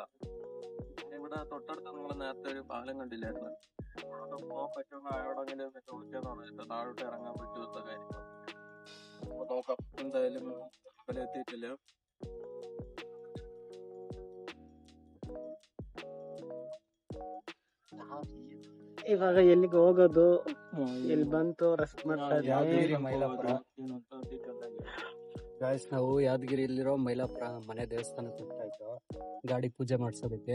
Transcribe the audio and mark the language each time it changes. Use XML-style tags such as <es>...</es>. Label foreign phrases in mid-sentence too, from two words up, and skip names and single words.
<ml>ഇവിടെ തൊട്ടടുത്ത് നിങ്ങൾ നേരത്തെ ഒരു പാലം കണ്ടില്ലായിരുന്നു, അവിടെ പോകാൻ പറ്റുന്ന ആരോടെങ്കിലും ചോദിക്കാന്ന് പറഞ്ഞിട്ട് താഴോട്ട് ഇറങ്ങാൻ പറ്റുന്ന കാര്യങ്ങൾ. അപ്പൊ നോക്കാം, എന്തായാലും അമ്പലം എത്തിയിട്ടില്ല.</ml> <kn>ಇವಾಗ ಎಲ್ಲಿಗೆ ಹೋಗೋದು, ಇಲ್ಲಿ ಬಂತು ರೆಸ್ಟ್ ಮಾಡ್ತಾ ಗಾಯ್ಸ್. ನಾವು ಯಾದಗಿರಿಯಲ್ಲಿರೋ ಮೈಲಾಪುರ ಮನೆ ದೇವಸ್ಥಾನಕ್ಕೆ ಹೋಗ್ತಾ ಇದ್ದೋ ಗಾಡಿ ಪೂಜೆ ಮಾಡ್ಸೋದಕ್ಕೆ.</kn>